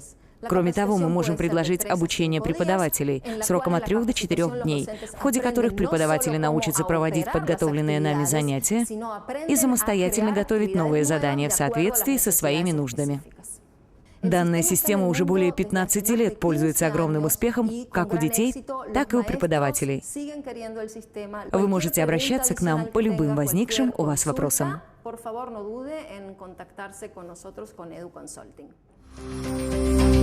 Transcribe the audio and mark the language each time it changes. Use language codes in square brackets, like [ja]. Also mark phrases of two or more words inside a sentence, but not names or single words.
[ru] Кроме того, мы можем предложить обучение преподавателей сроком от 3 до 4 дней, в ходе которых преподаватели научатся проводить подготовленные нами занятия и самостоятельно готовить новые задания в соответствии со своими нуждами. Данная система уже более 15 лет пользуется огромным успехом как у детей, так и у преподавателей. Вы можете обращаться к нам по любым возникшим у вас вопросам. [es] Por favor, no dude en contactarse con nosotros con EduConsulting.